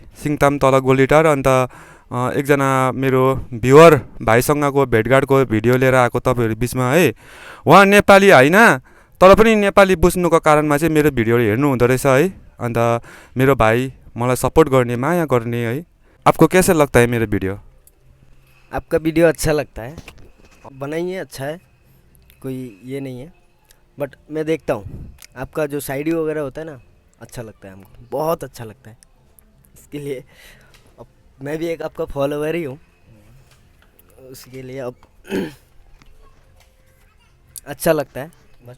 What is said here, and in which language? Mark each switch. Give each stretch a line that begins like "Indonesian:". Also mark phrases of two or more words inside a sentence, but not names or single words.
Nepali: सिङताम तल गोलीटार। अन्त एकजना मेरो भ्युवर भाइसँगको भेटघाटको भिडियो लिएर आएको तपाईँहरू बिचमा है। उहाँ नेपाली होइन तर पनि नेपाली बुझ्नुको कारणमा चाहिँ मेरो भिडियो हेर्नु हुँदो रहेछ है। अन्त मेरो भाइ मलाई सपोर्ट गर्ने माया गर्ने है।
Hindi: आपको कैसा लगता है मेरा वीडियो? आपका वीडियो अच्छा लगता है, बनाइए अच्छा है, कोई ये नहीं है, बट मैं देखता हूँ आपका जो साइड वगैरह होता है ना अच्छा लगता है हमको, बहुत अच्छा लगता है। इसके लिए अब मैं भी एक आपका फॉलोवर ही हूँ, उसके लिए अब अच्छा लगता है बस।